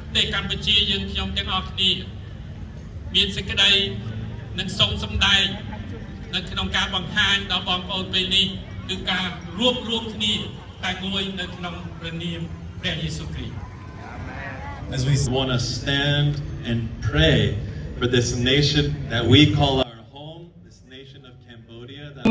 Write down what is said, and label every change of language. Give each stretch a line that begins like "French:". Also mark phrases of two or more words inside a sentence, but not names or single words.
Khmer: កម្ពុជាយើងខ្ញុំទាំងអស់គ្នាមានសេចក្តីនិងសូមសម្ដែងនៅក្នុងការបង្ហាញដល់បងប្អូនពេលនេះគឺការរួបរวมគ្នាតែមួយនៅក្នុងព្រះនាមព្រះយេស៊ូវគ្រីស្ទ
English: As we want to stand and pray for this nation that we call our home, this nation of Cambodia.